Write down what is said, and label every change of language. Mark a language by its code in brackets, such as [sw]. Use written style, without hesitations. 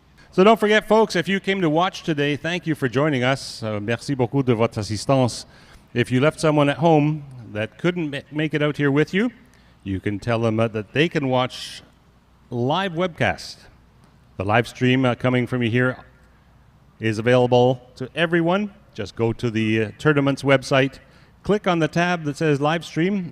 [en] So don't forget, folks, if you came to watch today, thank you for joining us. [fr] Merci beaucoup de votre assistance. [en] If you left someone at home that couldn't make it out here with you, you can tell them that they can watch live webcast. The live stream coming from you here is available to everyone. Just go to the tournament's website, click on the tab that says live stream.